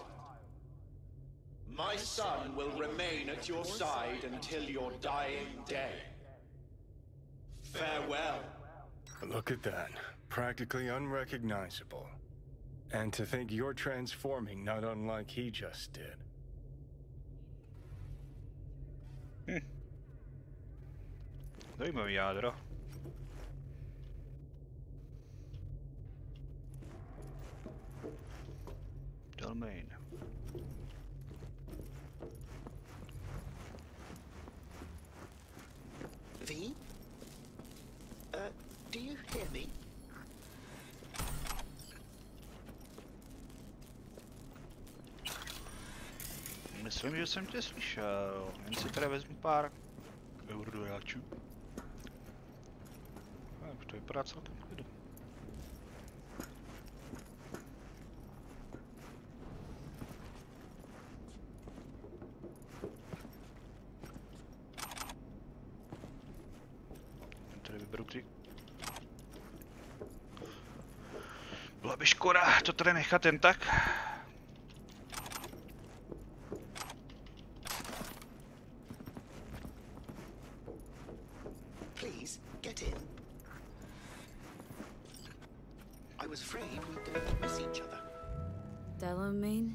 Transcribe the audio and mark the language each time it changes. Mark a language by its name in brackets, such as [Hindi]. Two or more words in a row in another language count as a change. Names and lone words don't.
[English] My son will remain at your side until your dying day. Farewell. Look at that. Practically unrecognizable. And to think you're transforming not unlike he just did. [Czech] Zajímavý jádro. [English] Domain. V? Do you hear me? [Czech] Myslím, že jsem tě slyšel. Jen si teda vezmu pár eurodojáčů. Už to vypadá celkem klidu. Tady vyberu ty. Byla by škoda to tady nechat jen tak. [English] Get in. I was afraid we'd miss each other. Delamain?